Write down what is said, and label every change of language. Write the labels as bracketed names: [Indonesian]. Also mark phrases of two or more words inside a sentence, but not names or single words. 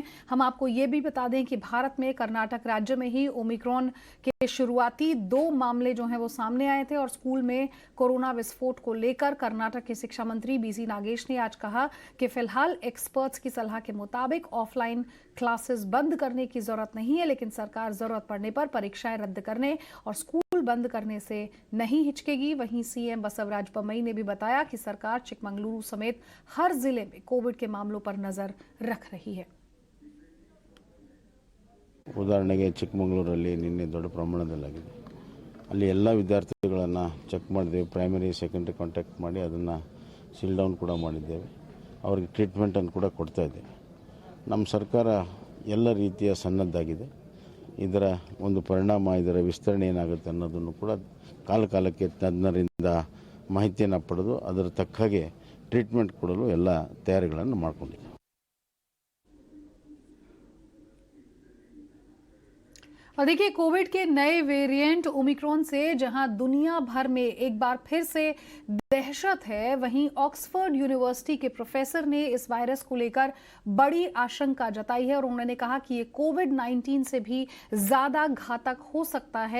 [Hindi] हम आपको ये भी बता दें कि भारत में कर्नाटक राज्य में ही ओमिक्रॉन के शुरुआती 2 मामले जो हैं वो सामने आए थे और स्कूल में कोरोना विस्फोट को लेकर कर्नाटक के शिक्षा मंत्री बीसी नागेश ने आज कहा कि फिलहाल एक्सपर्ट्स की सलाह के मुताबिक [English] offline classes [Hindi] बंद करने की जरूरत नहीं है, लेकिन सरकार जरूरत पड़ने पर परीक्षाएं रद्द करने और स्कूल बंद करने से नहीं हिचकेगी। वहीं सीएम बसवराज बोम्मई ने भी बताया कि सरकार चिकमंगलुरु समेत हर जिले में कोविड के मामलों पर नजर रख रही है। [Kannada] ಉದಾಹರಣೆಗೆ ಚಿಕ್ಕಮಗಳೂರಲ್ಲಿ ನಿನ್ನೆ ದೊಡ್ಡ ಪ್ರಮಾಣದಲ್ಲಾಗಿದೆ. ಅಲ್ಲಿ ಎಲ್ಲ ವಿದ್ಯಾರ್ಥಿಗಳನ್ನು ಚೆಕ್ ಮಾಡಿದ್ದೇವೆ. [English] primary secondary contact [Kannada] ಮಾಡಿ ಅದನ್ನು [English] seal down [Kannada] ಕೂಡ ಮಾಡಿದ್ದೇವೆ. ಅವರಿಗೆ ಟ್ರೀಟ್ಮೆಂಟನ್ನು ಕೂಡ ಕೊಡ್ತಾ ಇದ್ದೇವೆ. ನಮ್ಮ ಸರ್ಕಾರ ಎಲ್ಲ ರೀತಿಯ ಸನ್ನದ್ಧಾಗಿದೆ. ಇದರ ಒಂದು ಪರಿಣಾಮ, ಇದರ ವಿಸ್ತರಣೆ ಏನಾಗುತ್ತೆ ಅನ್ನೋದನ್ನು ಕೂಡ ಕಾಲಕಾಲಕ್ಕೆ ತಜ್ಞರಿಂದ ಮಾಹಿತಿಯನ್ನು ಪಡೆದು ಅದರ ತಕ್ಕ ಹಾಗೆ ಟ್ರೀಟ್ಮೆಂಟ್ ಕೊಡಲು ಎಲ್ಲ ತಯಾರಿಗಳನ್ನು ಮಾಡಿಕೊಂಡಿದ್ದೇವೆ. [Hindi] और देखिए कोविड के नए वेरिएंट ओमिक्रॉन से जहां दुनिया भर में एक बार फिर से दहशत है, वहीं ऑक्सफोर्ड यूनिवर्सिटी के प्रोफेसर ने इस वायरस को लेकर बड़ी आशंका जताई है और उन्होंने कहा कि ये कोविड-19 से भी ज्यादा घातक हो सकता है।